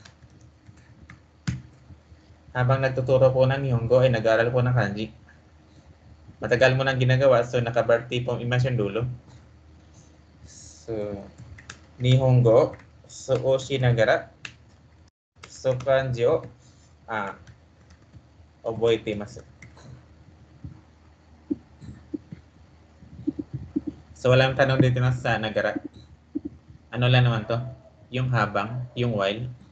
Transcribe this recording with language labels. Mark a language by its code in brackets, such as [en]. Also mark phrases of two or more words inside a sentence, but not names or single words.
[tl] Habang nagtuturo po ng Nihongo ay nag-aaral po ng kanji. Matagal mo nang ginagawa, so naka-verb tipong imas yung dulo. [ja] そう、日本語、そう おしながら、そう 漢字を覚えています. [tl] So, walang tanong dito sa nagara. Ano lang naman to? Yung habang, yung while.